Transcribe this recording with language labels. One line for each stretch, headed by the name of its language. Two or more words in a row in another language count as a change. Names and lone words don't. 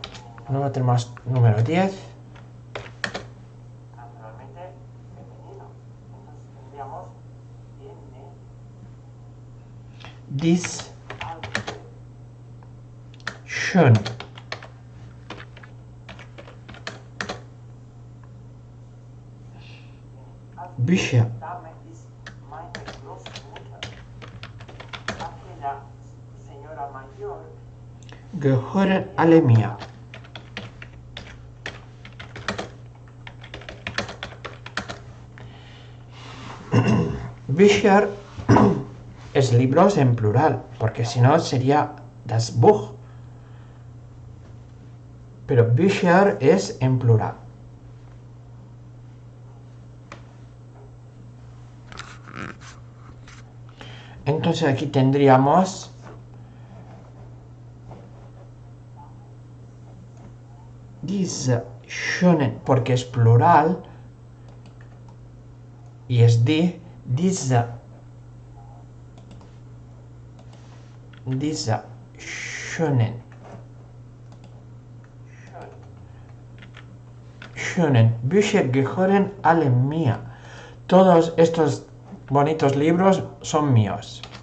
Spanish: Luego tenemos número 10. Naturalmente, femenino. Entonces tendríamos
German: dies schön. Bücher. Gehören alle mir.
Spanish: Bücher es libros en plural, porque si no sería
German: das Buch.
Spanish: Pero Bücher es en plural. Entonces aquí tendríamos
German: diese schönen,
Spanish: porque es plural, y es
German: diese schönen Bücher gehören alle mir.
Spanish: Todos estos bonitos libros son míos.